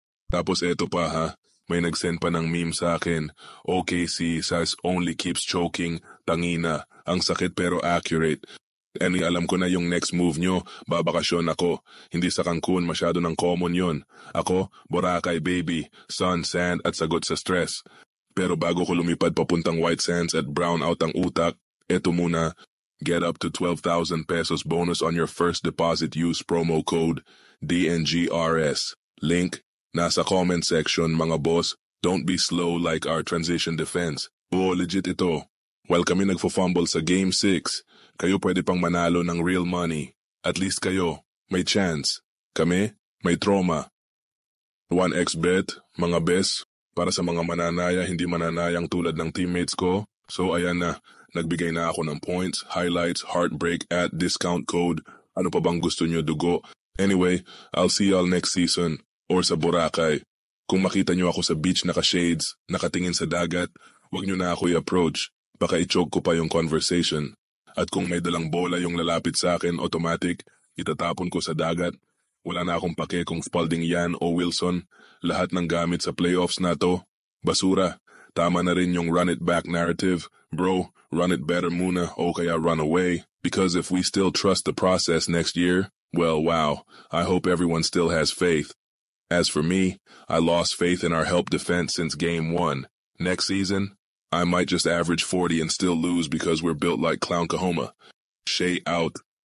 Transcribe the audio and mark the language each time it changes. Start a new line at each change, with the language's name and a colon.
Filipino: Tapos eto pa ha, may nag-send pa ng meme sa akin.
English: OKC says only keeps choking, tangina.
Filipino: Ang sakit pero accurate. Alam ko na yung next move nyo, babakasyon ako. Hindi sa Cancun, masyado ng common yon. Ako, Boracay baby, sun, sand at sagot sa stress. Pero bago ko lumipad papuntang White Sands at brown out ang utak, eto muna,
English: get up to 12,000 pesos bonus on your first deposit use promo code DNGRS.
Filipino: Link, nasa comment section mga boss.
English: Don't be slow like our transition defense.
Filipino: Oo, legit ito. While kami nagfo-fumble sa Game 6, kayo pwede pang manalo ng real money. At least kayo, may chance. Kami, may trauma. 1xbet, mga best, para sa mga mananaya hindi mananayang tulad ng teammates ko. So ayan na, nagbigay na ako ng points, highlights, heartbreak at discount code. Ano pa bang gusto nyo dugo?
English: Anyway, I'll see y'all next season or
Filipino: sa Boracay. Kung makita nyo ako sa beach naka-shades, nakatingin sa dagat, wag nyo na ako i-approach. Baka i-choke ko pa yung conversation. At kung may dalang bola yung lalapit sa akin, automatic, itatapon ko sa dagat. Wala na akong pake kung Spalding yan o Wilson. Lahat ng gamit sa playoffs na to, basura. Tama na rin yung run it back narrative.
English: Bro, run it better
Filipino: muna o kaya
English: run away. Because if we still trust the process next year, well, wow, I hope everyone still has faith. As for me, I lost faith in our help defense since Game 1. Next season, I might just average 40 and still lose because we're built like Clown Kahoma. Shai out.